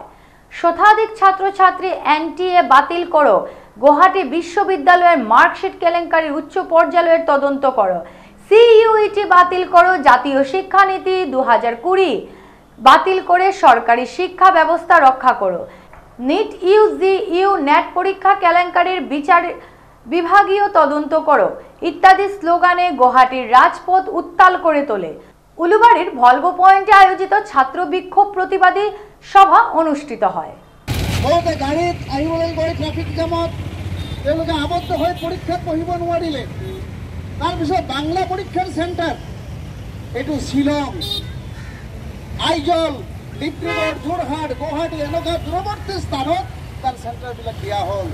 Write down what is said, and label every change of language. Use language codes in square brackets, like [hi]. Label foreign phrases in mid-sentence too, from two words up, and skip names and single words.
[bn] শতাধিক ছাত্রছাত্রী এনটিএ বাতিল করো, গুয়াহাটি বিশ্ববিদ্যালয়ের মার্কশিট কেলেঙ্কারির উচ্চ পর্যায়ের তদন্ত করো, সিইউইটি বাতিল করো, জাতীয় শিক্ষানীতি 2020 বাতিল করে সরকারি শিক্ষা ব্যবস্থা রক্ষা করো, নিট ইউ নেট পরীক্ষা কেলেঙ্কারির বিচার বিভাগীয় তদন্ত করো ইত্যাদি স্লোগানে গুয়াহাটির রাজপথ উত্তাল করে তোলে। উলুবাড়ির ভলভো পয়েন্টে আয়োজিত ছাত্র বিক্ষোভ প্রতিবাদী সভা অনুষ্ঠিত হয়। [as] বহুতে গাড়ীত আহিবলৈ গৈ ট্ৰাফিক জামত তেওঁলোকে আবদ্ধ হৈ পৰীক্ষাত পঢ়িব নোৱাৰিলে। তাৰপিছত বাংলা পৰীক্ষাৰ চেণ্টাৰ এইটো শ্বিলং, আইজল, ডিব্ৰুগড়, যোৰহাট, গুৱাহাটী এনেকুৱা দূৰৱৰ্তী স্থানত তাৰ চেণ্টাৰবিলাক দিয়া হ'ল।